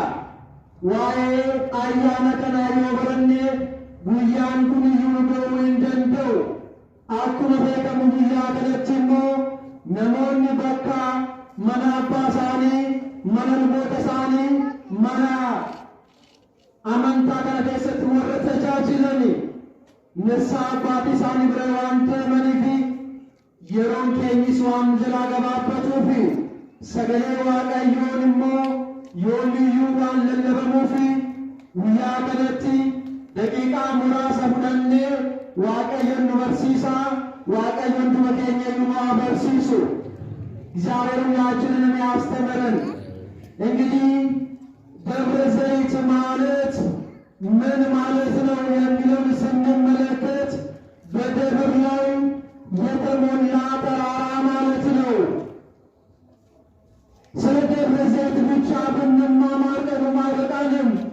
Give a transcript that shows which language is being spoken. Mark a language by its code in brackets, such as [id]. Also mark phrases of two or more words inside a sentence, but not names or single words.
[om] Waa'ee ayyaana kanaa yoo baranne guyyaan kun iyyuu ga'uu hin danda'u. Akkuma beekamu guyyaa kanatti immoo namoonni bakka mana abbaa isaanii, mana luboota isaanii, mana amantaa kana keessatti warra tajaajilani [am] ንስሐ አባት [om] isaanii bira waan deemaniifi yeroon keenyis waan jalaa gabaabbatuufi sagalee waaqayyoon immoo yoommiyyuu waan lallabamuufi guyyaa kanatti daqiiqaa muraasa fudhannee waaqayyoon nu barsiisaa, waaqayyoon dhuma keenya nu barsiisu [am] እግዚአብሔር ሁላችንን የሚያስተምረን። እንግዲህ ደብረ ዘይት ማለት ምን ማለት ነው የሚለውን ስንመለከት በደብር ላይ የተሞላ ተራራ ማለት ነው። ስለ ደብረ ዘይት ብቻ ብንማማር ቀኑም አይበቃንም።